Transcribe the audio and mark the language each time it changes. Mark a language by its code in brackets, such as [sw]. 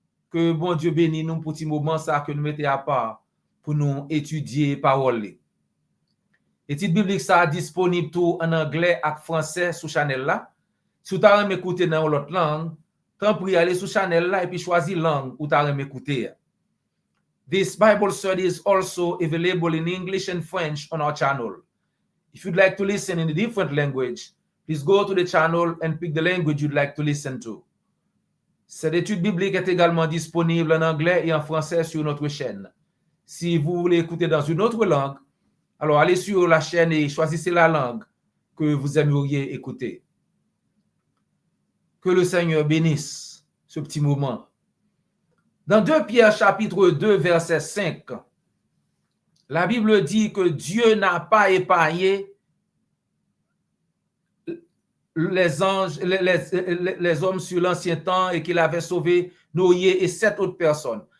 [fr] Que bon Dieu bénisse nous pour petit moment ça que nous mettons à part pour nous étudier parole. Étude biblique ça disponible tout en anglais et français sur channel là. Si vous avez écouté dans l'autre langue, tant pour y aller sur channel là et puis choisir langue où tu as écouté. [en] This Bible study is also available in English and French on our channel. If you'd like to listen in a different language, please go to the channel and pick the language you'd like to listen to. [fr] Cette étude biblique est également disponible en anglais et en français sur notre chaîne. Si vous voulez écouter dans une autre langue, alors allez sur la chaîne et choisissez la langue que vous aimeriez écouter. Que le Seigneur bénisse ce petit moment. Dans 2 Pierre chapitre 2 verset 5, la Bible dit que Dieu n'a pas épargné les anges, les hommes sur l'ancien temps et qu'il avait sauvé Noé et 7 autres personnes.